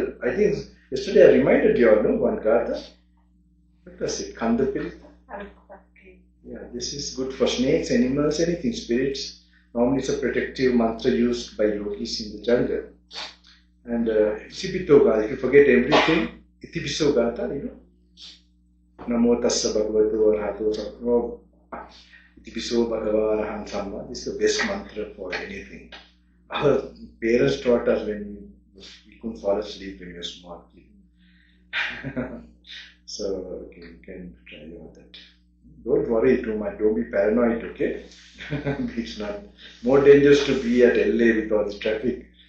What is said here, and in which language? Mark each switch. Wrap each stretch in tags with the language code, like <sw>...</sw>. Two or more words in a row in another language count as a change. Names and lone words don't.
<en>I think yesterday I reminded you all, one Gatha. What was it? Kandapirita? Yeah, this is good for snakes, animals, anything, spirits. Normally it's a protective mantra used by yogis in the jungle. And</en> <pi>Itipito Gatha,</pi> <en>if you forget everything,</en> <pi>Itipiso Gatha, Namo Tassa Bhagavato Arahato Itipiso Bhagava Araham Samma.</pi> <en>This is the best mantra for anything. Our parents taught us when we couldn't fall asleep when we were small kids. So you can try all that. Don't worry too much. Don't be paranoid, okay? It's not more dangerous to be at LA with all the traffic.</en>